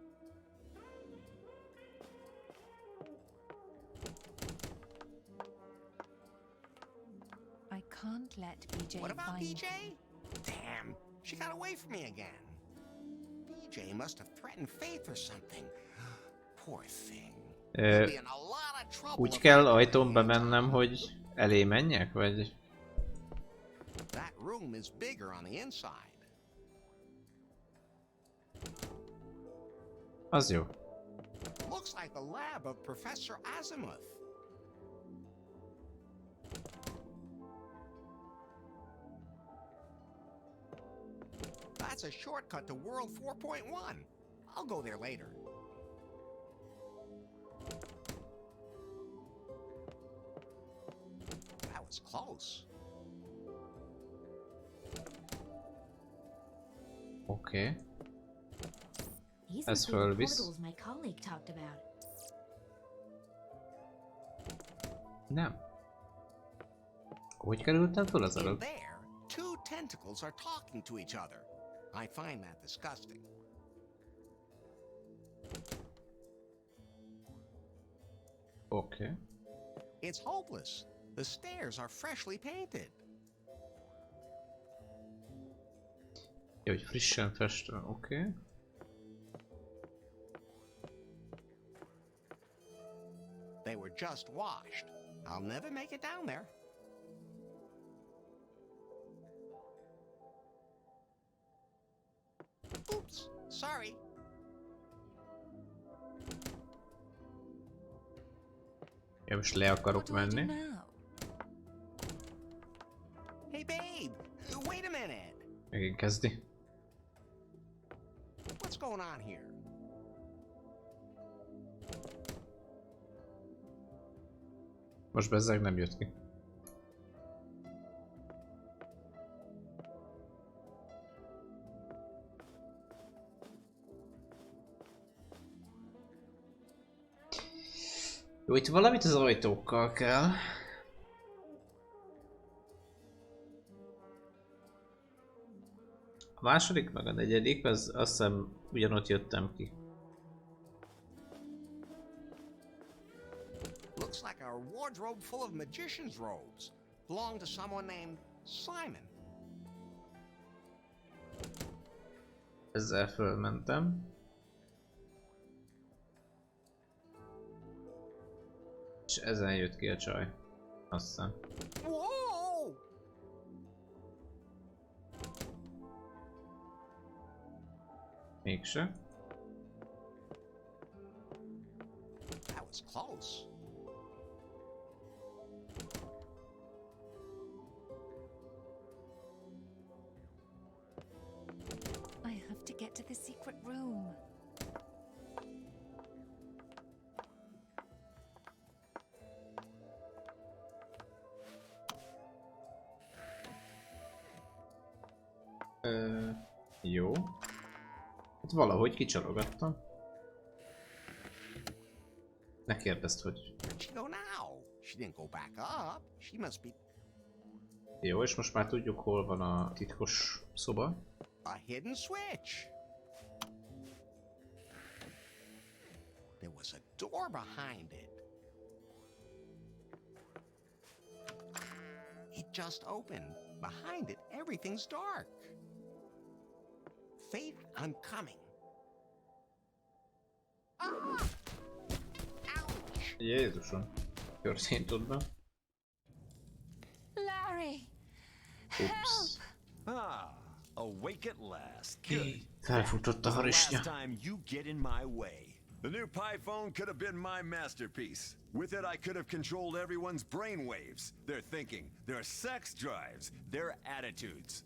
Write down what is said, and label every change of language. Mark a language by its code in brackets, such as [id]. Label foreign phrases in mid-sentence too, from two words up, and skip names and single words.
[en] I can't let BJ What about find BJ? Damn, she got away from me again. BJ must have threatened Faith or something. Poor thing. She'll be in a lot of trouble. [hu] Úgy [en] if [hu] kell [en] I [hu] ajtón [en] find [hu] bemennem, [en] her. [hu] hogy elé menjek, vagy? [en] That room is bigger on the inside. [hu] Az jó. [en] Looks like the lab of Professor Azimuth. That's a shortcut to World 4.1. I'll go there later. That was close. [hu] Oké. [en] These [hu] Ez [en] must be the [hu] fölvisz. [en] portals my colleague talked about. [hu] Nem. Hogy kerültem föl az [en] In [hu] előbb? [en] there, two tentacles are talking to each other. I find that disgusting. [hu] Oké. [en] It's hopeless. The stairs are freshly painted. [hu] Jó, hogy frissen festve, oké. [en] They were just washed. I'll never make it down there. Oops, sorry. [hu] Én most le akarok [en] What do I do [hu] menni. [en] now? Hey, babe, wait a minute. [hu] Megint kezdi. [en] What's going on here? [hu] Most bezzeg nem jött ki. Jó, itt valamit az ajtókkal kell. A második meg a negyedik, az azt hiszem ugyanott jöttem ki. [en] Looks like a wardrobe full of magician's robes. Belonged to someone named Simon. [hu] Ezzel fölmentem. És ezen jött ki a csaj. Azt hiszem. Whoa! Mégse. [en] That was close. I have to get to the secret room. [hu] Jó. Hát valahogy kicsalogattam. Ne kérdezd, hogy... [en] Where'd she go now? She didn't go back up. She must be [hu] Jó, és most már tudjuk, hol van a titkos szoba. [en] a hidden switch. There was a door behind it. It just opened. Behind it, everything's dark. Faith, I'm coming. Ah! Ouch! [hu] Jézusom. Történt ott be. Larry! Ups. [en] Ah, awake at last. Good. [hu] Felfutott a [en] The [hu] harisnya. [en] last time you get in my way. The new Pi phone could have been my masterpiece. With it, I could have controlled everyone's brainwaves, their thinking, their sex drives, their attitudes.